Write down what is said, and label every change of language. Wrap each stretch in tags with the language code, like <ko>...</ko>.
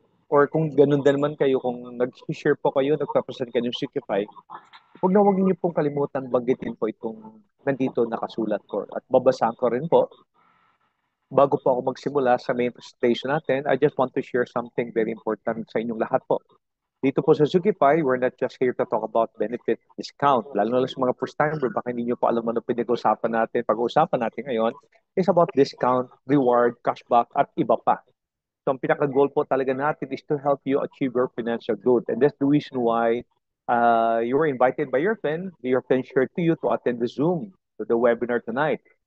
<tl>Or kung ganun din naman kayo, kung nag-share po kayo, nagpapresent kayo ng Sukify, huwag niyo pong kalimutan banggitin po itong nandito nakasulat ko. At babasahan ko rin po bago po ako magsimula sa main presentation natin.</tl> <en>I just want to share something very important</en> <tl>sa inyong lahat po. Dito po sa Sukify,</tl> <en>we're not just here to talk about benefit discount.</en> <tl>Lalo na sa mga first timer, baka hindi nyo po alam ano pinag-uusapan natin. Pag-uusapan natin ngayon is about discount, reward, cashback, at iba pa.</tl> <en>So</en> <tl>ang pinaka-goal po talaga natin</tl> <en>is to help you achieve your financial growth. And that's the reason why you were invited by your friend shared to you to attend the Zoom, to the webinar tonight.</en>